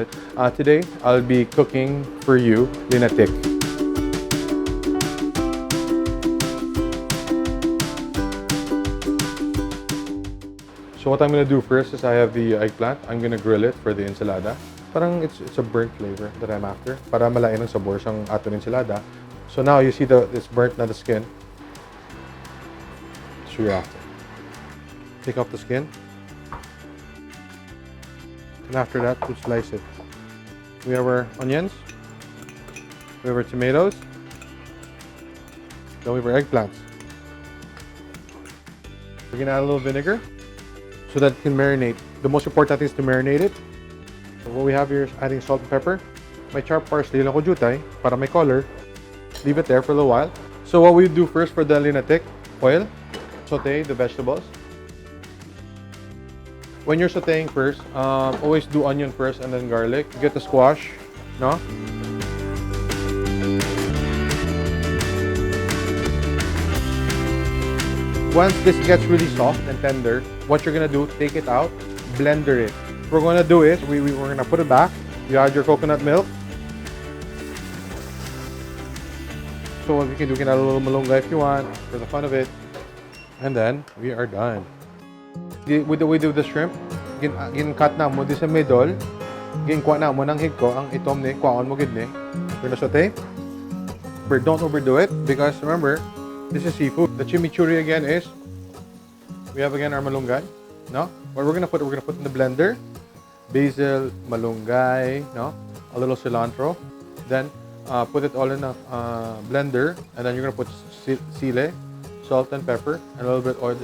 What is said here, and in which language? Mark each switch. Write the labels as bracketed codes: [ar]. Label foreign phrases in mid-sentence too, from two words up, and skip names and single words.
[en] Today, I'll be cooking for you Linutik. So what I'm gonna do first is I have the eggplant. I'm gonna grill it for the ensalada. Parang it's a burnt flavor that I'm after. [hil] Para malain ang sabor sang aton ensalada. [en] So now you see it's burnt na the skin. So you're after. Take off the skin. And after that, we'll slice it. We have our onions. We have our tomatoes. Then we have our eggplants. We're gonna add a little vinegar so that it can marinate. The most important thing is to marinate it. So what we have here is adding salt and pepper. My chopped parsley, [hil] lang ko jutay, para may color. [en] Leave it there for a little while. So what we do first for the Linutik, oil, saute the vegetables. When you're sauteing first, always do onion first and then garlic. Get the squash, no? Once this gets really soft and tender, what you're gonna do, take it out, blender it. What we're gonna do is, we're gonna put it back. You add your coconut milk. So what we can do, we can add a little malunggay if you want, for the fun of it. And then, we are done. With the way do the shrimp, [hil] gin-cut na mo di sa middle, gin-kuha na mo ng higko, ang itom ni, kuhaon mo gid ni. [en] We're gonna saute. But don't overdo it, because remember, this is seafood. The chimichurri again is, we have again our malunggay, no? What we're gonna put in the blender, basil, malunggay, no? A little cilantro. Then, put it all in a blender, and then you're gonna put sile, salt and pepper, and a little bit oil.